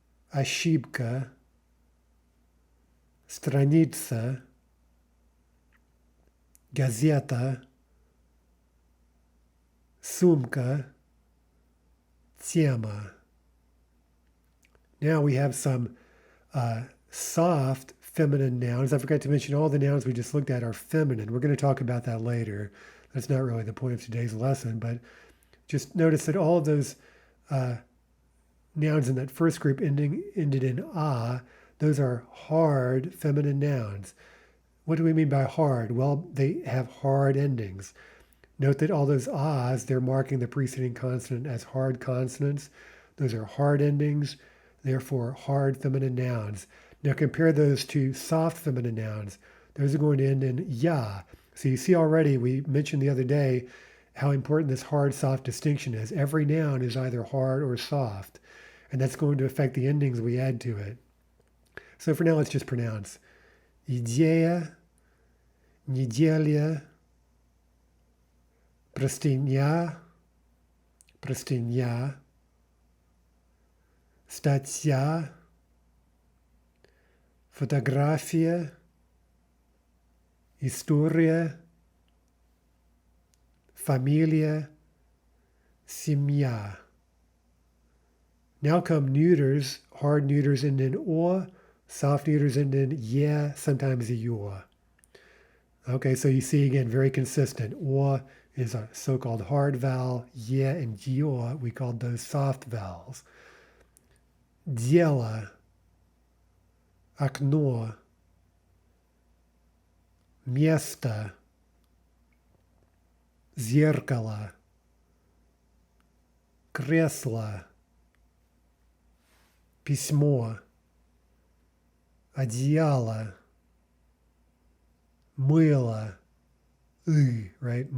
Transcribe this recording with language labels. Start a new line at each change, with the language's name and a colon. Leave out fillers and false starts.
Russian: ошибка, страница, газета, сумка, тема.
English: Now we have some soft feminine nouns. I forgot to mention all the nouns we just looked at are feminine. We're going to talk about that later. That's not really the point of today's lesson, but just notice that all of those nouns in that first group ended in a, those are hard feminine nouns. What do we mean by hard? Well, they have hard endings. Note that all those ahs, they're marking the preceding consonant as hard consonants. Those are hard endings, therefore hard feminine nouns. Now compare those to soft feminine nouns. Those are going to end in ya. So you see already, we mentioned the other day how important this hard-soft distinction is. Every noun is either hard or soft, and that's going to affect the endings we add to it. So for now, let's just pronounce.
Russian: Идея, неделя, простыня, простыня, статья, фотография, история, familia, семья.
English: Now come neuters. Hard neuters end in o, soft neuters end in ye, sometimes yo. Okay, so you see again, very consistent. O is a so-called hard vowel. Ye and yo, we called those soft vowels.
Russian: Дело, окно, место, зеркало, кресло, письмо, одеяло, мыло, right?